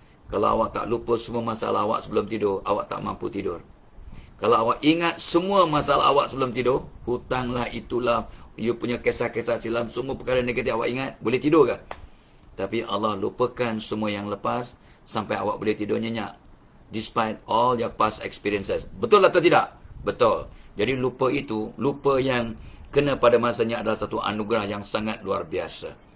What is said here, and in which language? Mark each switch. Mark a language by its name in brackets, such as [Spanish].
[Malay] Kalau awak tak lupa semua masalah awak sebelum tidur, awak tak mampu tidur. Kalau awak ingat semua masalah awak sebelum tidur, hutanglah, itulah, you punya kisah-kisah silam, semua perkara negatif awak ingat, boleh tidur ke? Tapi Allah lupakan semua yang lepas sampai awak boleh tidur nyenyak. [English] Despite all your past experiences. [Malay] Betul atau tidak? Betul. Jadi lupa itu, lupa yang kena pada masanya adalah satu anugerah yang sangat luar biasa.